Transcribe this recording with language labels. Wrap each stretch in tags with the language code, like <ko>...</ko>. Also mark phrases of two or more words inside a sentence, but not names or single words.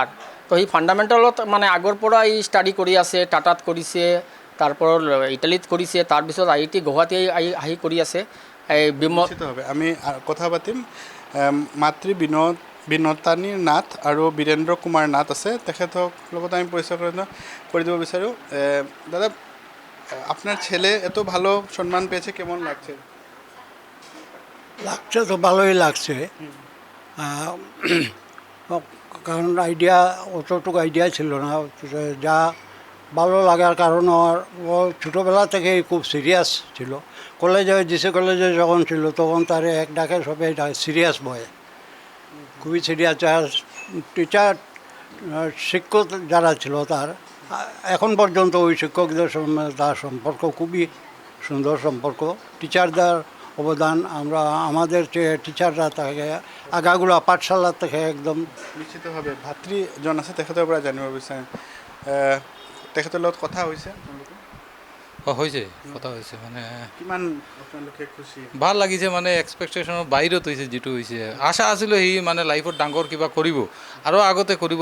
<as>তো সেই ফাণ্ডামেণ্টেলত মানে আগৰ পৰা এই ষ্টাডি কৰি আছে, টাটাত কৰিছে, তাৰপৰা ইটালীত কৰিছে, তাৰপিছত IIT গুৱাহাটী আহি কৰি আছে। নিশ্চিতভাৱে আমি কথা পাতিম। মাতৃ বিনতানী নাথ আৰু বীৰেন্দ্ৰ কুমাৰ নাথ আছে, তেখেতক লগত আমি পৰিচয় করে দিব বিচাৰোঁ। দাদা,</as> <bn>আপনার ছেলে এত ভালো সম্মান পেয়েছে, কেমন লাগছে? লাগছে তো ভালোই লাগছে, কারণ অতটুকু আইডিয়া ছিল না। যা ভালো লাগার কারণ ও ছোটোবেলা থেকেই খুব সিরিয়াস ছিল। জিসি কলেজে যখন ছিল তখন তার এক ডাকে সবাই</bn> <en>serious boy,</en> <bn>খুবই সিরিয়াস। টিচার শিক্ষক যারা ছিল তার এখন পর্যন্ত ওই শিক্ষকদের সঙ্গে তার সম্পর্ক খুবই সুন্দর সম্পর্ক। টিচারদের অবদান আমরা আমাদের টিচাররা তাকে আগাগুলা পাঠশালা থেকে একদম</bn> <as>নিশ্চিতভাৱে ভাতৃজন আছে, তেখেতৰ পৰা জানিব বিচাৰিম। তেখেতৰ লগত কথা হৈছে? হৈছে, কথা হৈছে। মানে কিমান আপোনালোকে খুচি? ভাল লাগিছে, মানে এক্সপেক্টেশ্যনৰ বাহিৰত হৈছে যিটো হৈছে। আশা আছিলোঁ সি মানে লাইফত ডাঙৰ কিবা কৰিব আৰু আগতে কৰিব।</as>